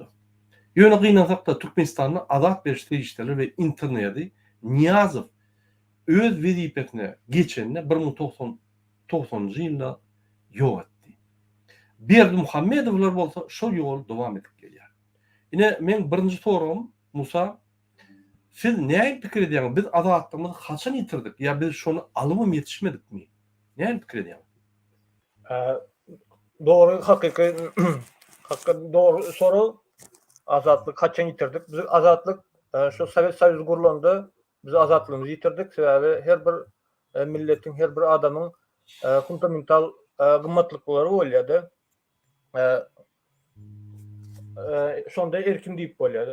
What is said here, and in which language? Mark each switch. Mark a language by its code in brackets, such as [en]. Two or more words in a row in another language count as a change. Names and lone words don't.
[tk] Ýöne gynansak da Türkmenistanyna azat beriş ferişdeleri we interneti Niyazow öz wezipetine geçenine 1990-njy ýylda ýok etdi. Berdi Muhammedowlar bolsa şol ýol dowam edip gelýär. Ine men birinji soragym Musa, siz näme pikir edýäňiz? Biz azatlygymy haçan ýitirdik? Ya biz şonu alyp ýetişmedikmi? Näme pikir edýäňiz? [tr] Doğru hakyky doğru soru. [tk] Azatlyk haçan ýitirdik? Biz azatlyk şu Sowet Soýuzy gurulandy. [tr] Biz azatlığımızı yitirdik. [tk] Sebäbi her bir milletin, her bir adamın fundamental gymmatlyklary bolýady. Şonda erkin diýip bolýady.